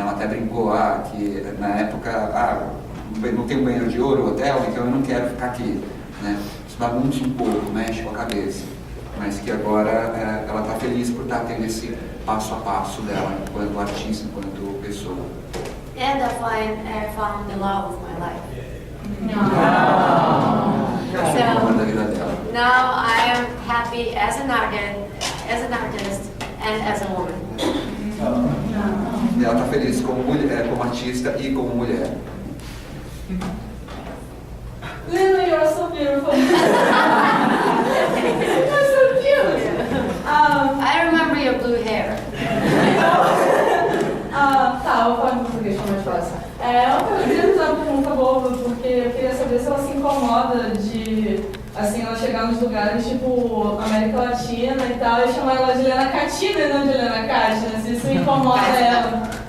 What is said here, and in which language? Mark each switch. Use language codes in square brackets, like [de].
[pt] Ela até brincou que na época não tem um banheiro de ouro, hotel, então eu não quero ficar aqui, né? Isso bagunça um pouco, mexe com a cabeça, mas que agora ela está feliz por estar tendo esse passo a passo dela enquanto artista, enquanto pessoa. [en] And I found the love of my life. So now I am happy as an artist and as a woman. [pt] E ela está feliz como mulher, como artista e como mulher. [en] Lena, you're so beautiful. You're so cute. I remember your blue hair. [pt] Tá, eu falo em português, como é fácil. Eu queria fazer uma pergunta boba, porque eu queria saber se ela se incomoda de, assim, ela chegar nos lugares tipo América Latina e tal, e chamar ela de Lena Katina e não de Lena Katina, se isso incomoda ela.